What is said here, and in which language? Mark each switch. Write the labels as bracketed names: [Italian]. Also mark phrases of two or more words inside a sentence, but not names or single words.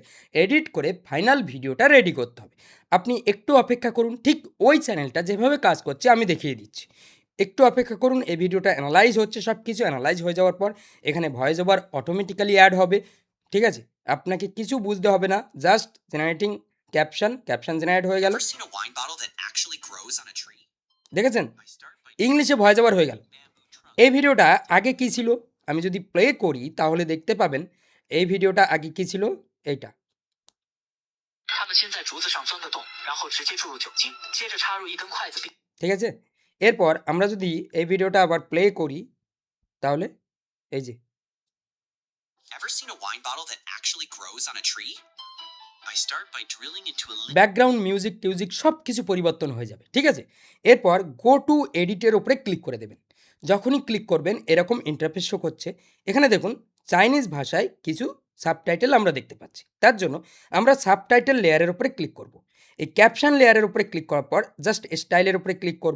[Bangla] এডিট করে ফাইনাল ভিডিওটা রেডি করতে হবে। আপনি একটু অপেক্ষা করুন, ঠিক ওই চ্যানেলটা যেভাবে কাজ করছে আমি দেখিয়ে দিচ্ছি। একটু অপেক্ষা করুন, এই ভিডিওটা অ্যানালাইজ হচ্ছে, সব কিছু অ্যানালাইজ হয়ে যাওয়ার পর এখানে [English] voice over automatically add [Bangla] হবে, ঠিক আছে? আপনাকে কিছু বুঝতে হবে না, [English] just generating caption generate [Bangla] হয়ে গেল। [English] Ever seen a wine bottle that actually grows on a tree? [Bangla] দেখেছেন, [English] I start by [Bangla] ইংলিশে [English] voice over [Bangla] হয়ে গেল। [English] bamboo trunk. [Bangla] এই ভিডিওটা আগে কী ছিল, আমি যদি প্লে করি তাহলে দেখতে পাবেন এই ভিডিওটা আগে কী ছিল, এইটা। [Chinese] 他们先在竹子上钻个洞，然后直接注入酒精，接着插入一根筷子并。 [Bangla] ঠিক আছে? এরপর আমরা যদি এই ভিডিওটা আবার প্লে করি তাহলে এই যে [English] Ever seen a wine bottle that actually grows on a tree? I start by drilling into a lid. background music [Bangla] সব কিছু পরিবর্তন হয়ে যাবে, ঠিক আছে? এরপর [English] go to [Bangla] এডিটের উপরে ক্লিক করে দেবেন। যখনই ক্লিক করবেন এরকম ইন্টারফেস শো করছে। এখানে দেখুন চাইনিজ ভাষায় কিছু সাবটাইটেল আমরা দেখতে পাচ্ছি। তার জন্য আমরা সাবটাইটেল লেয়ারের উপরে ক্লিক করব। এই ক্যাপশন লেয়ারের উপরে ক্লিক করার পর জাস্ট স্টাইলের উপরে ক্লিক করব।